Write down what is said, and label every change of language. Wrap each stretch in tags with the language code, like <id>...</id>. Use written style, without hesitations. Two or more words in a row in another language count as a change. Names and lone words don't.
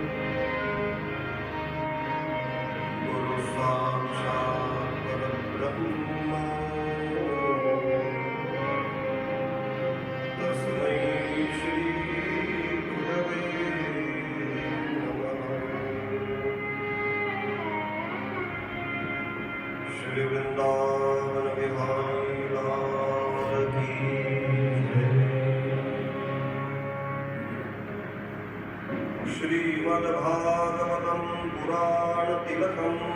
<sa>गुरुः साक्षात् परब्रह्म तस्मै श्री गुरवे नमः।</sa> <hi>श्री वृंदावन बिहारी लाल की जय।</hi> <sa>श्रीमद्भागवतं पुराण तिलकम्</sa>